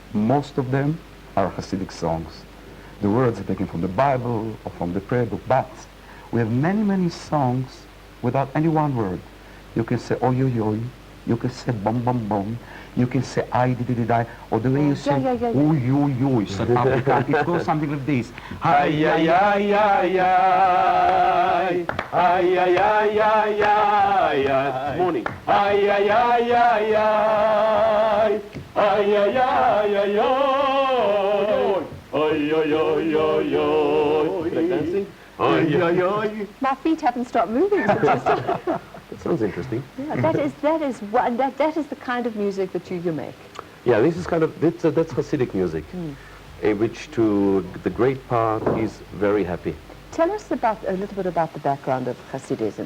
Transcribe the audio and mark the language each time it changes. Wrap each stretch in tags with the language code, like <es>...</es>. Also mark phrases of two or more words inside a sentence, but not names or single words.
<en>Most of them are Hasidic songs. The words are taken from the Bible or from the prayer book, but we have many, many songs without any one word. You can say oy oy oy, you can say bom bom bom, you can say I did I, or the way you say oy oy oy, South Africa, it goes something like this. Ay ay ay ay ay, ay ay ay ay ay ay. Morning. Ay ay ay ay ay, ay ay ay ay ay. Oy, oy, oy, oy, oy. Like dancing? Oy, oy, oy. My feet haven't stopped moving since you started. That sounds interesting. Yeah, that is the kind of music that you make. Yeah, this is kind of, that's Hasidic music, which to the great part is very happy. Tell us a little bit about the background of Hasidism.</en>